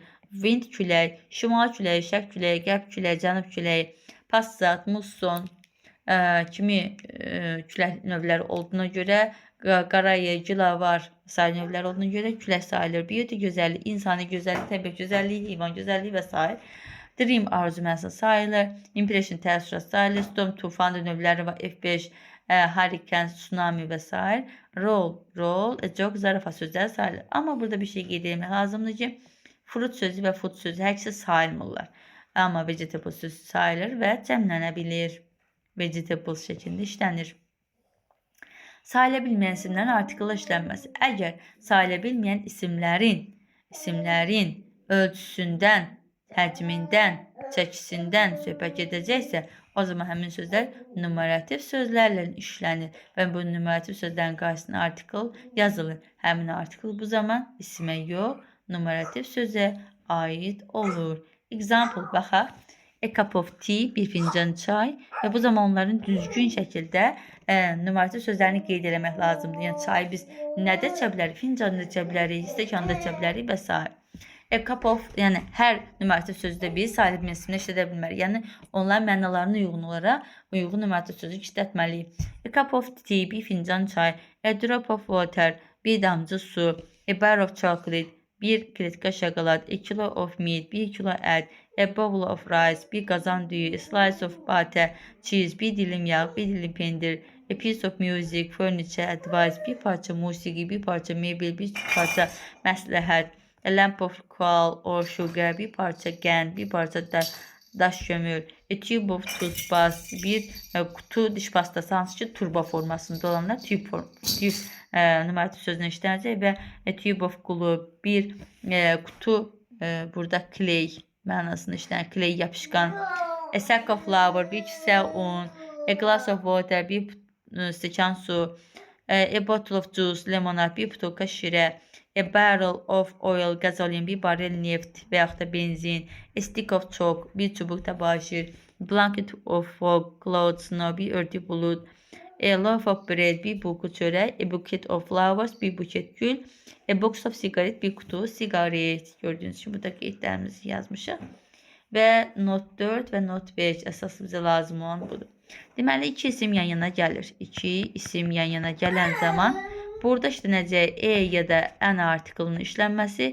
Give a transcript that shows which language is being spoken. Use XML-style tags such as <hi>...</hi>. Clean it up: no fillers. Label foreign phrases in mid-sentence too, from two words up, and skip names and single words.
<az>Wind külək, şimal küləyi, şərq küləyi, qərb küləyi, cənub küləyi, passat, musson kimi külək növləri olduğuna görə, qarayı, gilavar sayı növləri olduğuna görə külək sayılır. Beauty gözəllik, insani gözəllik, təbiət gözəlliyi, heyvan gözəlliyi və s. Dream arzu mənasında sayılır. Impression təəssürat sayılır. Storm tufan növləri var. F5 hurricane, tsunami və s.</az> <en>Roll, joke,</en> <az>zarafat sözləri sayılır. Amma burada bir şey qeyd etmək lazımdır ki, fruit sözü və food sözü hər ikisi sayılmırlar. Amma vegetable sözü sayılır və cəmlənə bilir. Vegetables şəklində işlənir. Sayıla bilməyən isimlərin artikılla işlənməsi. Əgər sayıla bilməyən isimlərin ölçüsündən, həcmindən, çəkisindən söhbət edəcəksə, o zaman həmin sözlər numerativ sözlərlə işlənir və bu numerativ sözlərin qarşısına artikıl yazılır. Həmin artikıl bu zaman isimə yox, numerativ sözə aid olur. Example, baxaq.</az> <en>A cup of tea,</en> <az>bir fincan çay və bu zaman onların düzgün şəkildə numarativ sözlərini qeyd eləmək lazımdır. Yəni, çayı biz nədə içə bilərik? Fincanda içə bilərik, stəkanda içə bilərik və s.</az> <en>A cup of,</en> <az>yəni hər numarativ sözdə biz sayılı bilməyən isimlə işlədə bilmərik. Yəni, onların mənalarına uyğun olaraq uyğun numarativ sözü işlətməliyik.</az> <en>A cup of tea,</en> <az>bir fincan çay.</az> <en>A drop of water,</en> <az>bir damcı su.</az> <en>A bar of chocolate,</en> <az>bir kletka şokolad.</az> <en>A kilo of meat,</en> <az>bir kilo ət.</az> <en>A bowl of rice,</en> <az>bir qazan düyü.</az> <en>A slice of butter, cheese,</en> <az>bir dilim yağ, bir dilim pendir.</az> <en>A piece of music, furniture, advice,</en> <az>bir parça musiqi, bir parça mebel, bir parça məsləhət.</az> <en>A lamp of coal or sugar,</en> <az>bir parça qənd, bir parça daş kömür.</az> <en>A tube of toothpaste,</en> <az>bir kutu diş pastası, hansı ki turba formasında olanlar tube numarativ sözünə işlənəcək və</az> <en>a tube of glue,</en> <az>bir kutu, burada clay mənasında işlənir, clay yapışqan.</az> <en>A sack of flour,</en> <az>bir kisə un.</az> <en>A glass of water,</en> <az>bir stəkan su.</az> <en>A bottle of juice, lemonade,</en> <az>bir butulka şirə,</az> <en>a barrel of oil,</en> <az>gazolin, bir barel neft və yaxud da benzin,</az> <en>a stick of chalk,</en> <az>bir çubuq təbaşir,</az> <en>blanket of fog, cloud, snow,</en> <az>bir örtük bulut,</az> <en>a loaf of bread,</en> <az>bir bulku çörək,</az> <en>a buket of flowers,</en> <az>bir buket gül,</az> <en>a box of cigarette,</en> <az>bir kutu sigaret.</az> <tr>Gördüğünüz gibi</tr> <az>burada qeydlərimizi yazmışıq. Və not 4 və not 5 əsas bizə lazım olan budur. Deməli, iki isim yan yana gəlir. İki isim yan yana gələn zaman burada işlənəcək e ya da an artiklının işlənməsi.</az>